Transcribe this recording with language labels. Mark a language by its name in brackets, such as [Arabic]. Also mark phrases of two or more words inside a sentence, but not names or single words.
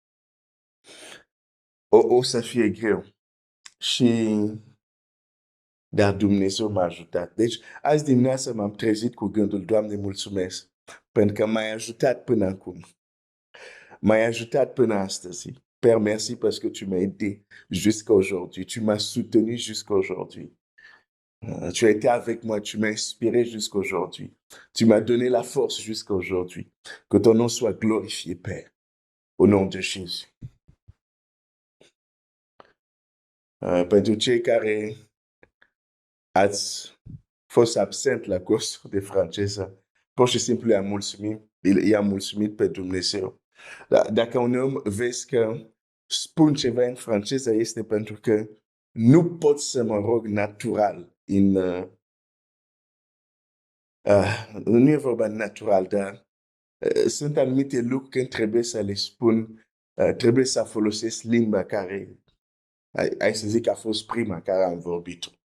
[Romanian] O să fie greu. Dar Dumnezeu m-a ajutat. Deci, azi dimineața m-am trezit cu gândul, Doamne, mulțumesc, pentru că m-ai ajutat până acum. M-ai ajutat până astăzi. [French] Père, merci parce que tu m'as aidé jusqu'à aujourd'hui. Tu m'as soutenu jusqu'à aujourd'hui. Tu as été avec moi, tu m'as inspiré jusqu'à aujourd'hui. Tu m'as donné la force jusqu'à aujourd'hui. Que ton nom soit glorifié, Père, au nom de Jésus. [Romanian] Pentru cei care ați fost absent la cursul de franceză, pur și simplu i-am mulțumit pe Dumnezeu. Dacă uneori vezi că spun ceva în franceză, este pentru că nu pot să mă rog natural nu e vorba natural, dar sunt anumite lucruri când trebuie să le spun, trebuie să folosesc limba care, hai să zic, a fost prima care am vorbit-o.